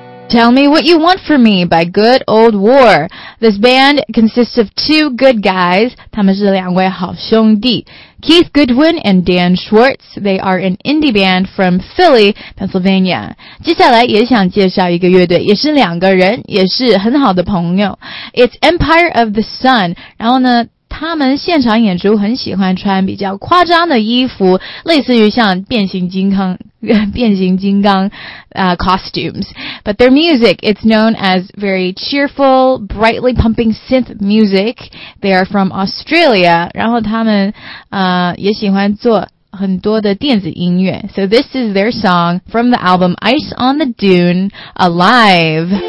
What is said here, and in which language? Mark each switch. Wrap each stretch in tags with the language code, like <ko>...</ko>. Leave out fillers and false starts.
<en>Tell Me What You Want From Me by Good Old War. This band consists of two good guys.</en> <zh>他们是两位好兄弟。</zh> <en>Keith Goodwin and Dan Schwartz, they are an indie band from Philly, Pennsylvania.</en> <zh>接下来也想介绍一个乐队，也是两个人，也是很好的朋友。</zh> <en>It's Empire of the Sun.</en> <zh>然后呢，他们现场演出很喜欢穿比较夸张的衣服，类似于像变形金刚 costumes.</zh> <en>But their music, it's known as very cheerful, brightly pumping synth music. They are from Australia.</en> <zh>然后他们也喜欢做很多的电子音乐。</zh> <en>So this is their song from the album Ice on the Dune, Alive.</en>